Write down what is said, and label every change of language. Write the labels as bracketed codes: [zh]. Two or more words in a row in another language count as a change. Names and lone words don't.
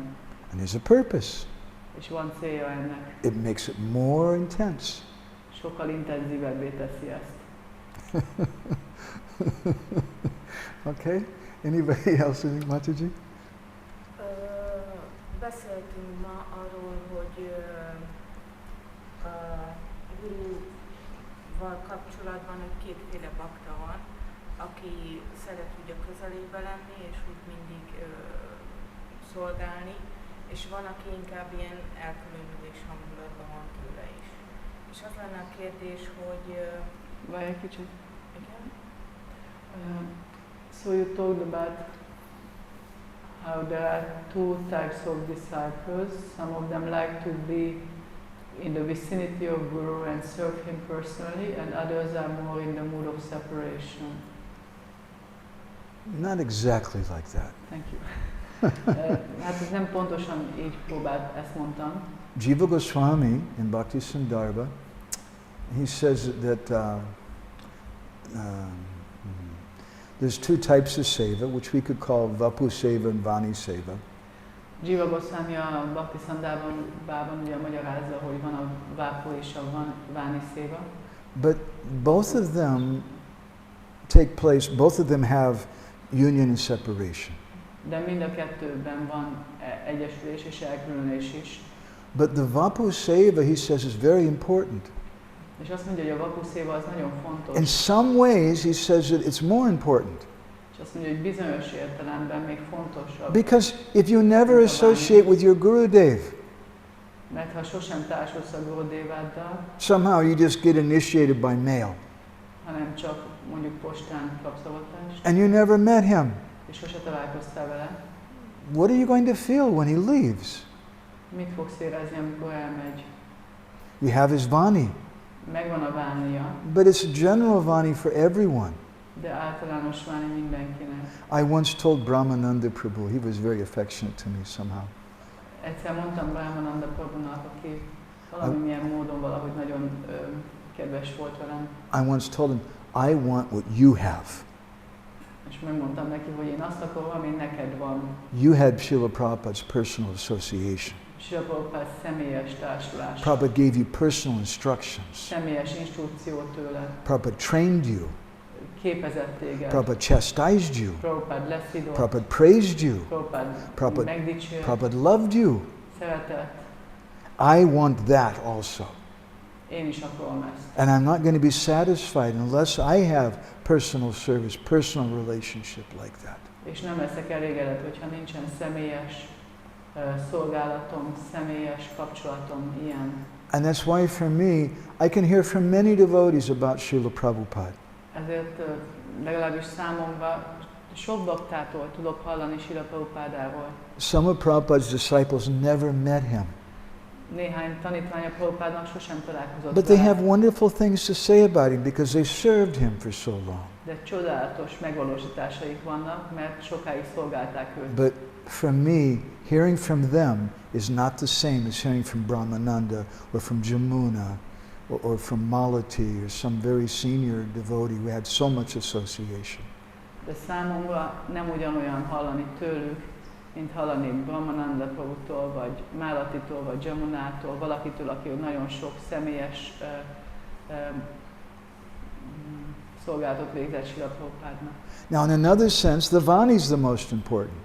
[en] And there's a purpose. [hu] És van célja ennek. [en] It makes it more intense. [hu] Sokkal intenzívebbé teszi ezt. [en] Okay? Anybody else? Mataji? [hu] Beszéltünk ma arról, hogy a guruval kapcsolatban kétféle bakta van, aki szeret úgy a közelébe lenni, és úgy mindig szolgálni, és van, aki inkább ilyen elkülönülés hangulatban van tőle is. És az lenne a kérdés, hogy... Várj egy kicsit. Igen? [en] So you talked about how there are two types of disciples. Some of them like to be in the vicinity of Guru and serve him personally, and others are more in the mood of separation. Not exactly like that. Thank you. [hu] Hát ez nem pontosan így próbált, ezt mondtam. [en] Jiva Goswami in Bhakti Sandarbha, he says that there's two types of seva, which we could call Vapu Seva and Vani Seva. [hu] Jiva Goswami a Bhakti Sandarbhában ugye magyarázza, hogy van a Vapu és a Vani Seva. [en] But both of them take place, both of them have union and separation. [hu] De mind a kettőben van egyesülés és elkülönülés is. [en] But the Vapu Seva, he says, is very important. [hu] És azt mondja, hogy a Vapu Seva az nagyon fontos. [en] In some ways, he says that it's more important. [hu] És azt mondja, hogy bizonyos értelemben még fontosabb. [en] Because if you never associate with your Gurudev, [hu] Mert ha sosem társulsz a Gurudeváddal, [en] somehow you just get initiated by mail, [hu] hanem csak mondjuk postán kapsz avatást, [en] and you never met him, [hu] és sose találkoztál vele, [en] what are you going to feel when he leaves? [hu] mit fogsz érezni, amikor elmegy? [en] You have his Vani, [hu] Megvan a vánia, [en] but it's a general Vani for everyone. [hu] de általános váni mindenkinek. [en] I once told Brahmananda Prabhu, he was very affectionate to me somehow. [hu] Egyszer mondtam Brahmananda Prabhunak, aki valamilyen módon valahogy nagyon kedves volt velem, [en] I once told him, I want what you have. [hu] és megmondtam neki, hogy én azt akarom, ami neked van. [en] You had Srila Prabhupada's personal association. [hu] Srila Prabhupada személyes társulás, [en] Prabhupada gave you personal instructions. [hu] személyes instrukciót tőle, [en] Prabhupada trained you. [hu] képezett téged, [en] Prabhupada chastised you. [hu] Prabhupada leszidott, [en] Prabhupada praised you. [hu] Prabhupada megdicsért, [en] Prabhupada loved you. [hu] szeretett. [en] I want that also. [hu] Én is akarom ezt. [en] And I'm not going to be satisfied unless I have personal service, personal relationship like that. [hu] És nem leszek elégedett, hogyha nincsen személyes szolgálatom, személyes kapcsolatom ilyen. [en] And that's why for me, I can hear from many devotees about Srila Prabhupada. [hu] Ezért legalábbis számomra sok baktától tudok hallani Srila Prabhupádáról. [en] Some of Prabhupada's disciples never met him. [hu] Néhány tanítványa Prabhupádnak sosem találkozott [en] But they [hu] vele, [en] have wonderful things to say about him because they served him for so long. [hu] de csodálatos megvalósításaik vannak, mert sokáig szolgálták őt. [en] But for me, hearing from them is not the same as hearing from Brahmananda or from Jamuna or from Malati or some very senior devotee who had so much association. [hu] De számomra nem ugyanolyan hallani tőlük, mint hallani Brahmananda Prabhutól, vagy Málatitól, vagy Jamunától, valakitől, aki nagyon sok személyes szolgálatot végzett Srila Prabhupádnak. [en] Now, in another sense, the Vani is the most important.